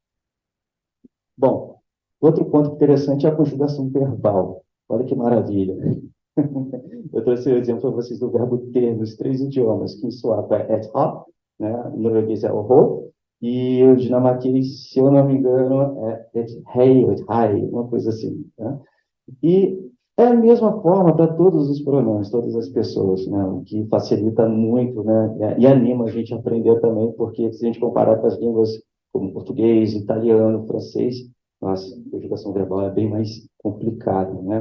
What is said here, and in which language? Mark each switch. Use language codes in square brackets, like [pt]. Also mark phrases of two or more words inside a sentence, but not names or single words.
[pt] Bom, outro ponto interessante é a conjugação verbal. Olha que maravilha. Eu trouxe o exemplo para vocês do verbo ter nos três idiomas, que em sueco é [sv] et ha, [pt] né? Em norueguês é o ho, e o dinamarquês, se eu não me engano, é [da] et hei, et hai, [pt] uma coisa assim, né? E é a mesma forma para todos os pronomes, todas as pessoas, né? O que facilita muito, né? E anima a gente a aprender também, porque se a gente comparar com as línguas como português, italiano, francês, nossa, a conjugação verbal é bem mais complicada, né?